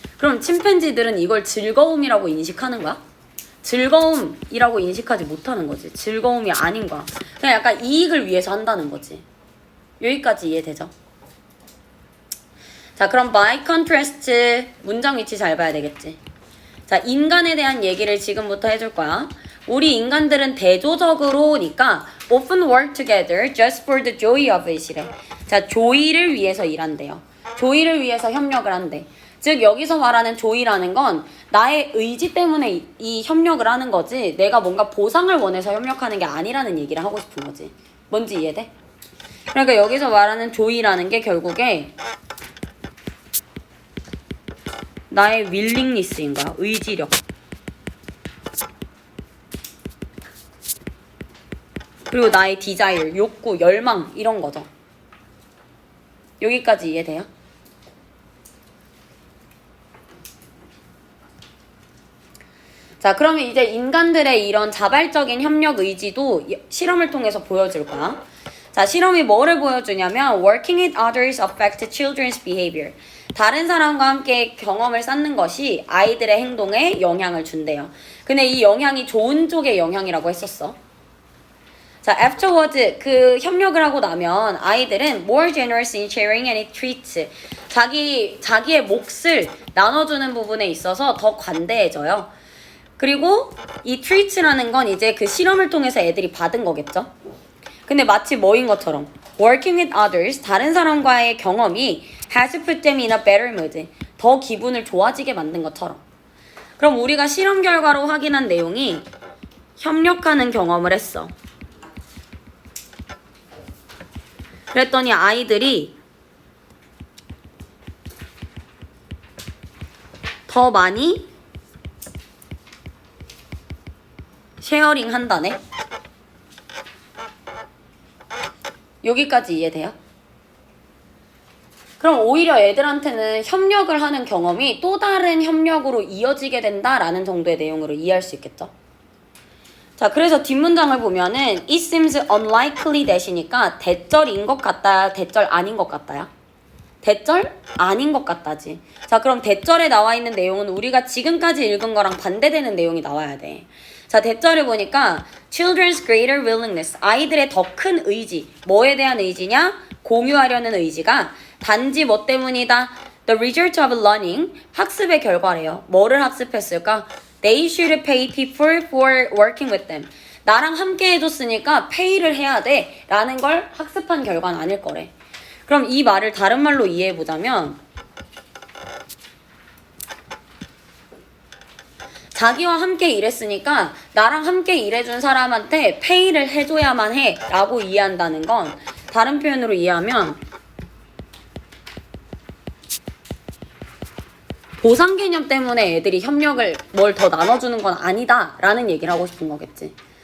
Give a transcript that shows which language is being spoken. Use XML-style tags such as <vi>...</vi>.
<ko>그럼 침팬지들은 이걸 즐거움이라고 인식하는 거야? 즐거움이라고 인식하지 못하는 거지. 즐거움이 아닌 거야. 그냥 약간 이익을 위해서 한다는 거지. 여기까지 이해되죠? 자, 그럼</ko> <en>by contrast</en> <ko>문장 위치 잘 봐야 되겠지. 자, 인간에 대한 얘기를 지금부터 해줄 거야. 우리 인간들은 대조적으로니까</ko> <en>often work together just for the joy of it이래.</en> <ko>자, 조이를 위해서 일한대요. 조이를 위해서 협력을 한대. 즉 여기서 말하는 조이라는 건 나의 의지 때문에 이 협력을 하는 거지 내가 뭔가 보상을 원해서 협력하는 게 아니라는 얘기를 하고 싶은 거지. 뭔지 이해돼? 그러니까 여기서 말하는 조이라는 게 결국에 나의 윌링니스인 거야. 의지력. 그리고 나의 디자이어, 욕구, 열망 이런 거죠. 여기까지 이해돼요? 자, 그러면 이제 인간들의 이런 자발적인 협력 의지도 실험을 통해서 보여줄 거야. 자, 실험이 뭐를 보여주냐면</ko> <en>working with others affect children's behavior.</en> <ko>다른 사람과 함께 경험을 쌓는 것이 아이들의 행동에 영향을 준대요. 근데 이 영향이 좋은 쪽의 영향이라고 했었어. 자, afterwards 그 협력을 하고 나면 아이들은</ko> <en>more generous in sharing and treats.</en> <ko>자기의 몫을 나눠주는 부분에 있어서 더 관대해져요. 그리고 이 treats라는 건 이제 그 실험을 통해서 애들이 받은 거겠죠. 근데 마치 뭐인 것처럼</ko> <en>working with others,</en> <ko>다른 사람과의 경험이</ko> <en>has put them in a better mood.</en> <ko>더 기분을 좋아지게 만든 것처럼. 그럼 우리가 실험 결과로 확인한 내용이 협력하는 경험을 했어. 그랬더니 아이들이 더 많이 쉐어링 한다네. 여기까지 이해돼요? 그럼 오히려 애들한테는 협력을 하는 경험이 또 다른 협력으로 이어지게 된다라는 정도의 내용으로 이해할 수 있겠죠? 자, 그래서 뒷문장을 보면은</ko> <en>it seems unlikely that</en> <ko>이니까 대절인 것 같다, 대절 아닌 것 같다야? 대절 아닌 것 같다지. 자, 그럼 대절에 나와 있는 내용은 우리가 지금까지 읽은 거랑 반대되는 내용이 나와야 돼. 자, 대절을 보니까</ko> <en>children's greater willingness,</en> <ko>아이들의 더 큰 의지. 뭐에 대한 의지냐? 공유하려는 의지가 단지 뭐 때문이다?</ko> <en>The result of learning,</en> <ko>학습의 결과래요. 뭐를 학습했을까?</ko> <en>They should pay people for working with them.</en> <ko>나랑 함께 해줬으니까 pay를 해야 돼 라는 걸 학습한 결과는 아닐 거래. 그럼 이 말을 다른 말로 이해해보자면 자기와 함께 일했으니까 나랑 함께 일해준 사람한테 페이를 해줘야만 해 라고 이해한다는 건 다른 표현으로 이해하면 보상 개념 때문에 애들이 협력을 뭘 더 나눠주는 건 아니다 라는 얘기를 하고 싶은 거겠지.</ko>